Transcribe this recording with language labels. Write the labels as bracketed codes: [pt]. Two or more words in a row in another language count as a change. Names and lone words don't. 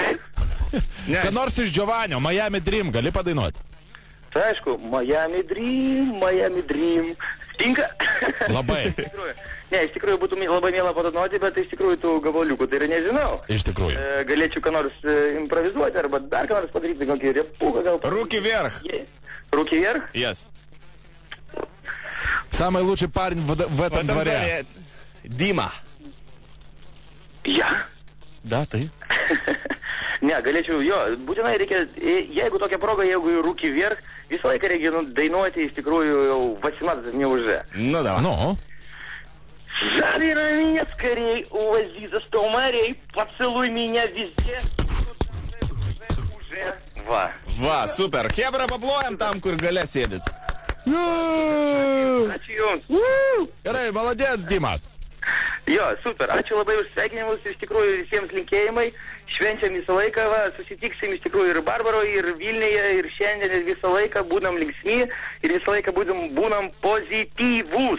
[lt] Ką nors iš Giovanio, Miami Dream, gali padainuoti? Tai aišku, Miami Dream. Tinka? Labai. Ne, iš tikrųjų būtų labai mėla padonoti, bet iš tikrųjų tų gabaliukų tai yra nežinau. Iš tikrųjų. Galėčiau ką nors improvizuoti, arba dar ką nors padaryti, kokį repuką gal. [ru] Руки вверх. Руки вверх? [en] Yes. [ru] Самый лучший парень в этом дворе. Дима. [lt] Ja? [ru] Да, ты. [lt] Ne, galėčiau, jo, būtinai reikia, jeigu tokia proga, jeigu [ru] руки вверх, [lt] visą laiką reikia dainuoti, iš tikrųjų, jau 18 [ru] не уже. Ну, давай. Ну? Забирай меня скорей, увози за 100 морей, поцелуй меня везде. Уже. [lt] Va. Va, super. Hebra, paplojam tam, kur gale sėdit. Ačiū Jums. Gerai, [ru] молодец, Dima. [lt] Jo, super. Ačiū labai už sveikinimus, iš tikrųjų visiems linkėjimai. Švenčiam visą laiką, va, susitiksim iš tikrųjų ir Barbaroje, ir Vilniuje, ir šiandien visą laiką būnam linksmi ir visą laiką būnam pozityvūs.